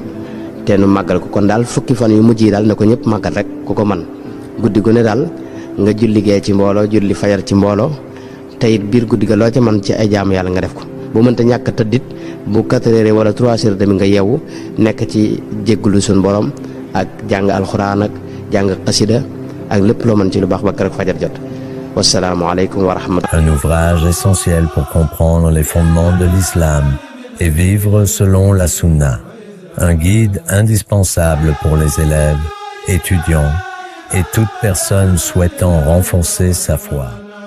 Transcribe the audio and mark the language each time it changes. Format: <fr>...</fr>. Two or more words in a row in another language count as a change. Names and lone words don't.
<wo>te nu màggal ko kon daal fukki fan yu mujj yi daal na ko ñëpp màggal rek ku ko man guddi gu ne daal nga julli gee ci mbooloo julli fajar ci mbooloo te it biir guddi ga loo ca man ci ay jaamu yàlla nga def ko bu mënta ñàkk tëddit bu 4 heures wala 3 heures demi nga yeewu nekk ci jéggulu suñ borom ak jàng alxuraan ak jàng xasida ak lépp loo mën ci lu baax ba keroog fajar jot.</wo> <ar>والسلام عليكم ورحمة الله.</ar> <fr>Un ouvrage essentiel pour comprendre les fondements de l'islam et vivre selon la sunna. Un guide indispensable pour les élèves, étudiants et toute personne souhaitant renforcer sa foi.</fr>